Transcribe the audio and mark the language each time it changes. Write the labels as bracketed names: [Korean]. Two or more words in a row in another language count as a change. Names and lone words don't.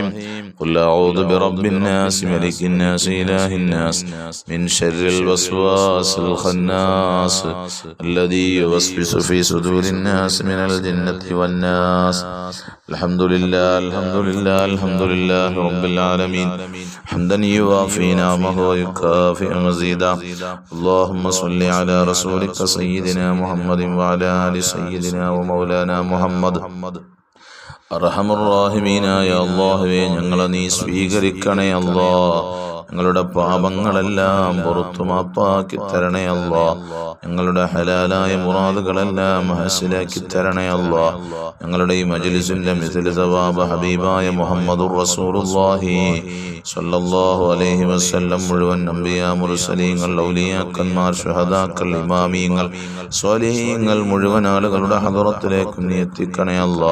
[Arabic] قل أعوذ برب الناس ملك الناس إله الناس من شر الوسواس الخناس الذي يوسوس في صدور الناس من الجنة والناس. الحمد لله الحمد لله الحمد لله رب العالمين حمدا يوافي نعمه ويكافئ مزيدا. اللهم صل على رسولك سيدنا محمد وعلى آل سيدنا ومولانا محمد. [Malayalam] അർഹമുർറാഹിമീനായ അല്ലാഹുവേ, ഞങ്ങളെ നീ സ്വീകരിക്കണേ അല്ലാ. ഞങ്ങളുടെ പാപങ്ങളെല്ലാം പുറത്തു മാപ്പാക്കി തരണേ അല്ലാ. ഞങ്ങളുടെ ഹലാലായ മുറാദുകളെല്ലാം ഹാസിലാക്കി തരണേ അല്ലാ. ഞങ്ങളുടെ ഈ മജ്ലിസിന്റെ [Arabic] مثل ثواب [Malayalam] ഹബീബായ [Arabic] محمد رسول الله صلى الله عليه وسلم [Malayalam] മുഴുവൻ അംബിയാ മുർസലീങ്ങൾ ഔലിയാക്കന്മാർ ശുഹദാക്കൾ ഇമാമീങ്ങൾ സ്വാലിഹീങ്ങൾ മുഴുവൻ ആളുകളുടെ ഹദറത്തിലേക്ക് നീ എത്തിക്കണേ അല്ലാ.